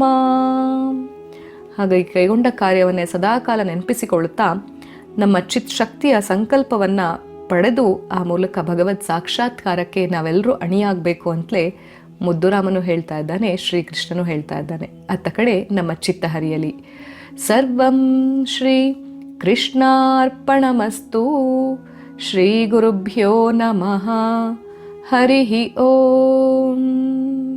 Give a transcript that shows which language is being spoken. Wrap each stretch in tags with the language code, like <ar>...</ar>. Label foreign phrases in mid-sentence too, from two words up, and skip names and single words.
<kn>ಹಾಗಾಗಿ ಕೈಗೊಂಡ ಕಾರ್ಯವನ್ನೇ ಸದಾಕಾಲ ನೆನಪಿಸಿಕೊಳ್ಳುತ್ತಾ ನಮ್ಮ ಚಿತ್ ಶಕ್ತಿಯ ಸಂಕಲ್ಪವನ್ನು ಪಡೆದು ಆ ಮೂಲಕ ಭಗವತ್ ಸಾಕ್ಷಾತ್ಕಾರಕ್ಕೆ ನಾವೆಲ್ಲರೂ ಅಣಿಯಾಗಬೇಕು ಅಂತಲೇ ಮುದ್ದುರಾಮನು ಹೇಳ್ತಾ ಇದ್ದಾನೆ, ಶ್ರೀಕೃಷ್ಣನು ಹೇಳ್ತಾ ಇದ್ದಾನೆ. ಅತ್ತ ಕಡೆ ನಮ್ಮ ಚಿತ್ತ ಹರಿಯಲಿ.</kn> <sa>ಸರ್ವಂ ಶ್ರೀ ಕೃಷ್ಣಾರ್ಪಣಮಸ್ತು. ಶ್ರೀ ಗುರುಭ್ಯೋ ನಮಃ. ಹರಿ ಓಂ.</sa>